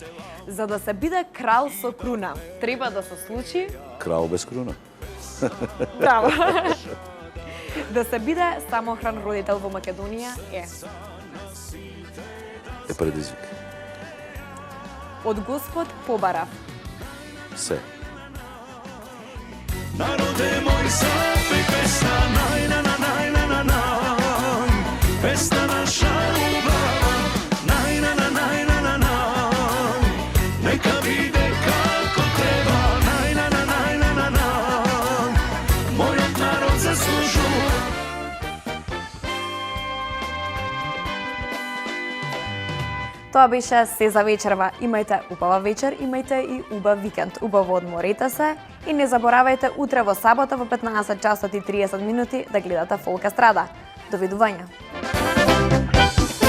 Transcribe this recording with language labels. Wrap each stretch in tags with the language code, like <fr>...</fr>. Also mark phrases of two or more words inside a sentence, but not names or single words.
<mk>За да се биде крал со круна, треба да се случи Крал без круна. Браво. Да се биде самохран родител во Македонија Е предизвик. од Господ побарав. Се. Народе мој, запеј песна, нај, на, на, нај, на, на, нај. Песна наша љубав, нај, на, на, нај, на, на, нај. Нека виде како треба, нај, на, на, нај, на, на, нај. Мој народ заслужује. Тоа беше се за вечерва. Имајте убава вечер, имајте и убав викенд. Убаво одморете се и не заборавајте утре во сабота во 15 часот и 30 минути да гледате Фолк Естрада.</mk>